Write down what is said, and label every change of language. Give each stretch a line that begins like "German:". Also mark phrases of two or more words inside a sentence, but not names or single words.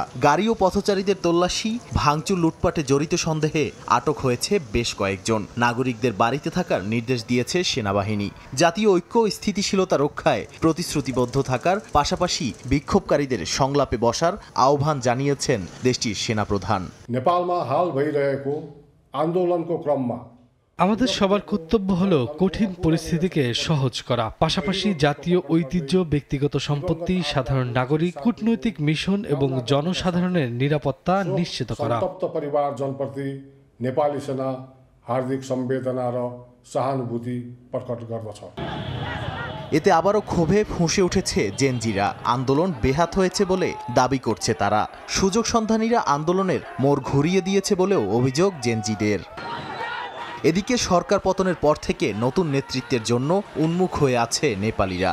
Bangla: গাড়ি ও পথচারীদের তল্লাশি, ভাঙচুর, লুটপাটে জড়িত সন্দেহে আটক হয়েছে বেশ কয়েকজন। নাগরিকদের বাড়িতে থাকার নির্দেশ দিয়েছে সেনাবাহিনী। জাতীয় ঐক্য ও স্থিতিশীলতা রক্ষায় প্রতিশ্রুতিবদ্ধ থাকার পাশাপাশি বিক্ষোভকারীদের সংলাপে বসার আহ্বান জানিয়েছেন দেশটির সেনাপ্রধান।
Nepali: নেপালमा हाल भइरहेको आन्दोलनको क्रममा
Bangla: আমাদের সবার কর্তব্য হলো কঠিন পরিস্থিতিকে সহজ করা, পাশাপাশি জাতীয় ঐতিহ্য, ব্যক্তিগত সম্পত্তি, সাধারণ নাগরিক, কূটনৈতিক মিশন এবং জনসাধারণের নিরাপত্তা নিশ্চিত করা।
Nepali: सन्तप्त परिवारजनप्रति नेपाली सेना हार्दिक सम्वेदना र सहानुभूति प्रकट गर्दछ।
Bangla: এতে আবারও ক্ষোভে ফুঁসে উঠেছে জেনজিরা। আন্দোলন বেহাত হয়েছে বলে দাবি করছে তারা। সুযোগ সন্ধানীরা আন্দোলনের মোড় ঘুরিয়ে দিয়েছে বলেও অভিযোগ জেনজিদের। এদিকে সরকার পতনের পর থেকে নতুন নেতৃত্বের জন্য উন্মুখ হয়ে আছে নেপালিরা।